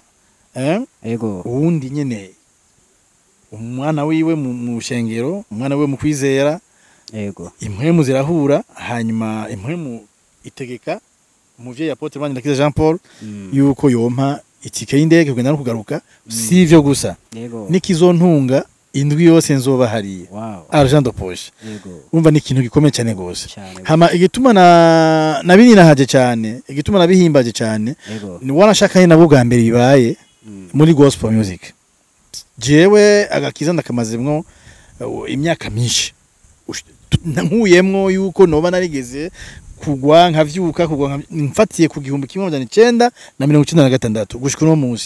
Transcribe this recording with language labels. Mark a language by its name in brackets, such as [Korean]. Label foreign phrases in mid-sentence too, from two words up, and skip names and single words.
[Rundi] Uwundi nyene umwana wiwe mu shengero, umwana wiwe mu kwizera. Impwemu zirahura, hanyuma impwemu itegeka umuvyeyi Apotre Manirakiza Jean Paul yuko yompa itike y'indege kugenda no kugaruka. Sivyo gusa, nikizontunga indwi yose nzoba hariye. [French] Argent de poche. [Rundi] Umva ni ikintu gikomeye cyane gose. Hama igituma nabini nahaje cyane, igituma nabihimbaje cyane, ni wanashaka nabo bwa mbere bibaye muri [English] gospel music. [Rundi] Jewe agakiza ndakamazemwo imyaka myinshi. Nkuyemwo yuko noba narigeze kugwa nkavyuka mfatiye ku 1996 gushika no munsi.